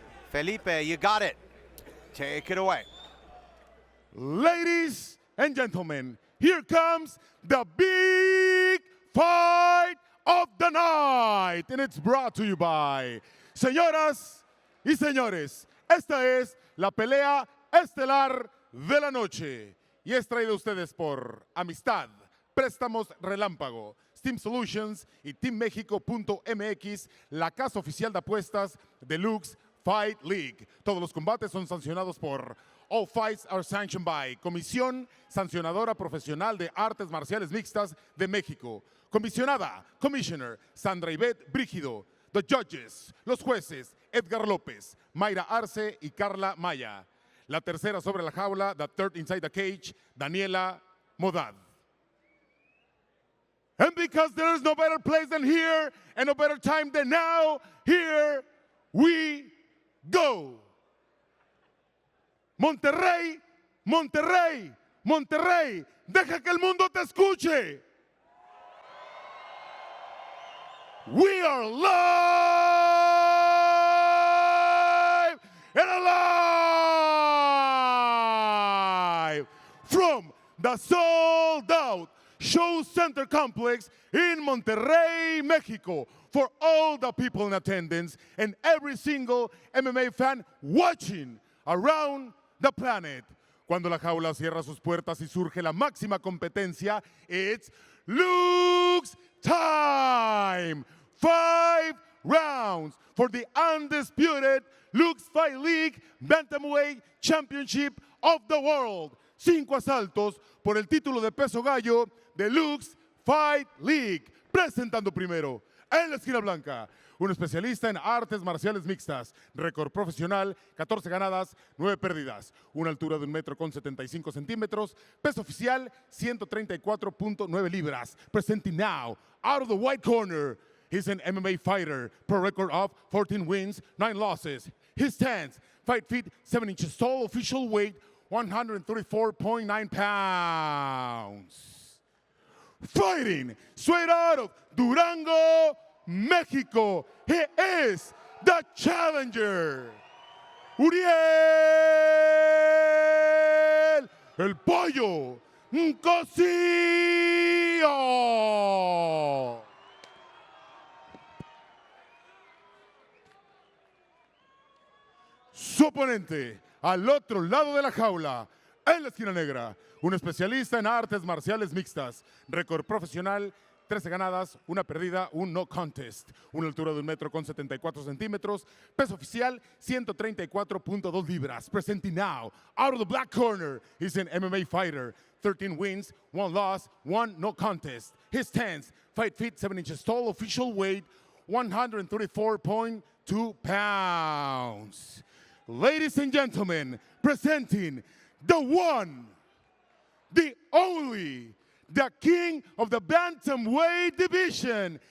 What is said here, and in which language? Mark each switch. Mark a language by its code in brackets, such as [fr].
[en] Felipe, you got it. Take it away. Ladies and gentlemen, here comes the big fight of the night, and it's brought to you by [es] señoras y señores. Esta es la pelea estelar de la noche y es traída a ustedes por Amistad, Préstamos Relámpago, Steam Solutions y TeamMexico.mx, la casa oficial de apuestas de LUX Fight League. Todos los combates son sancionados por [en] All Fights are sanctioned by [es] Comisión Sancionadora Profesional de Artes Marciales Mixtas de México. [en] Comisionada, Commissioner Sandra Ivette Brígido. The judges, [es] los jueces, [en] Edgar López, Mayra Arce y Carla Maya. [es] La tercera sobre la jaula, [en] the third inside the cage, [es] Daniela Modad. [en] And because there is no better place than here and no better time than now, here we go. [es] Monterrey, Monterrey, Monterrey, deja que el mundo te escuche. [en] We are live and alive from the sold out Show Center Complex in Monterrey, Mexico, for all the people in attendance and every single MMA fan watching around the planet. [es] Cuando la jaula cierra sus puertas y surge la máxima competencia, [en] it's LUX time! 5 rounds for the undisputed LUX Fight League Bantamweight Championship of the World. [es] 5 asaltos por el título de peso gallo de LUX Fight League. Presentando primero, en la esquina blanca, un especialista en artes marciales mixtas, récord profesional, 14 ganadas, 9 pérdidas, una altura de 1,75 m, peso oficial 134.9 libras. [en] Presenting now, out of the white corner, he's an MMA fighter, pro record of 14 wins, 9 losses. His stance, 5 feet 7 inches tall, official weight 134.9 pounds. Fighting straight out of Durango, Mexico, he is the challenger, Uriel, el Pollo, Cossio. [es] Su oponente, al otro lado de la jaula, en la esquina negra, un especialista en artes marciales mixtas, récord profesional, 13 ganadas, 1 perdida, un no contest, una altura de 1,74 m, peso oficial 134.2 libras. [en] Presenting now, out of the black corner, he's an MMA fighter, 13 wins, 1 loss, 1 no contest. His stance, 5 feet 7 inches tall, official weight 134.2 pounds. Ladies and gentlemen, presenting the one, the only, the king of the bantamweight division.